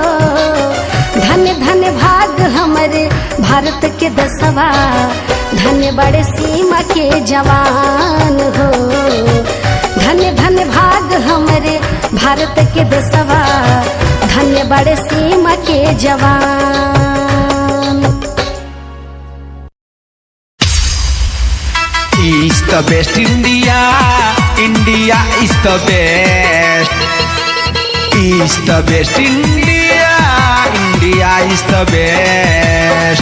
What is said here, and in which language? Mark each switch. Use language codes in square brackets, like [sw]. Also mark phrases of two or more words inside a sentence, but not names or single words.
[bho] धन धन भाग हमारे भारत के देशवा धन बड़े सीमा के जवान हो। धन धन भाग हमारे भारत के देशवा धन्य बड़े सीमा के जवान। [en] Is the best India, India is the best. Is the best India, India is the best.